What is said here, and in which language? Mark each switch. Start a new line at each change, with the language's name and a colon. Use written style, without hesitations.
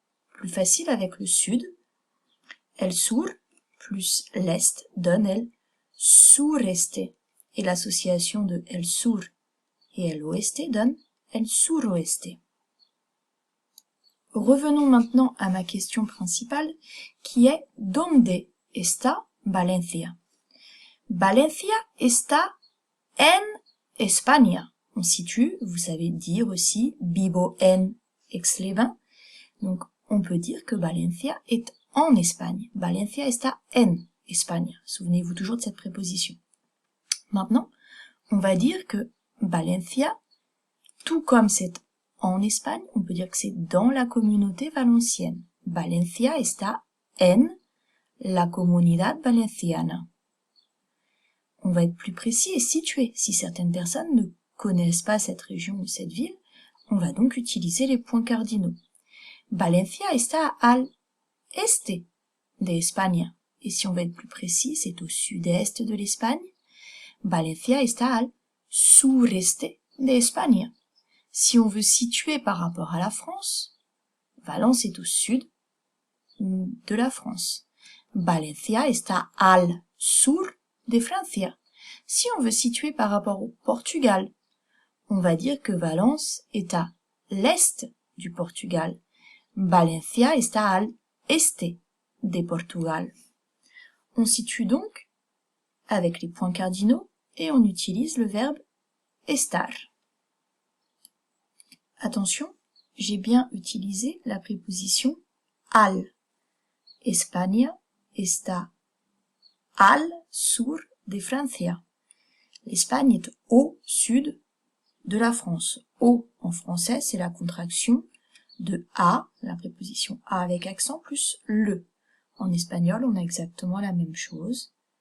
French: Plus facile avec le sud, el sur plus l'est donne el sureste. Et l'association de el sur et el oeste donne el suroeste. Revenons maintenant à ma question principale qui est «
Spanish: ¿Dónde está Valencia ?» Valencia está en España.
French: On situe, vous savez dire aussi
Spanish: vivo en Aix-les-Bains.
French: Donc on peut dire que Valencia est en Espagne.
Spanish: Valencia está en España.
French: Souvenez-vous toujours de cette préposition. Maintenant, on va dire que Valencia, tout comme c'est en Espagne, on peut dire que c'est dans la communauté valencienne.
Spanish: Valencia está en la Comunidad Valenciana.
French: On va être plus précis et situé. Si certaines personnes ne connaissent pas cette région ou cette ville, on va donc utiliser les points cardinaux.
Spanish: Valencia está al este de España.
French: Et si on va être plus précis, c'est au sud-est de l'Espagne.
Spanish: Valencia está al sureste de España.
French: Si on veut situer par rapport à la France, Valence est au sud de la France.
Spanish: Valencia está al sur de Francia.
French: Si on veut situer par rapport au Portugal, on va dire que Valence est à l'est du Portugal.
Spanish: Valencia está al este de Portugal.
French: On situe donc avec les points cardinaux et on utilise le verbe estar. Attention, j'ai bien utilisé la préposition al.
Spanish: España está al sur de Francia.
French: L'Espagne est au sud de la France. Au en français, c'est la contraction de a, la préposition a avec accent, plus le. En espagnol, on a exactement la même chose.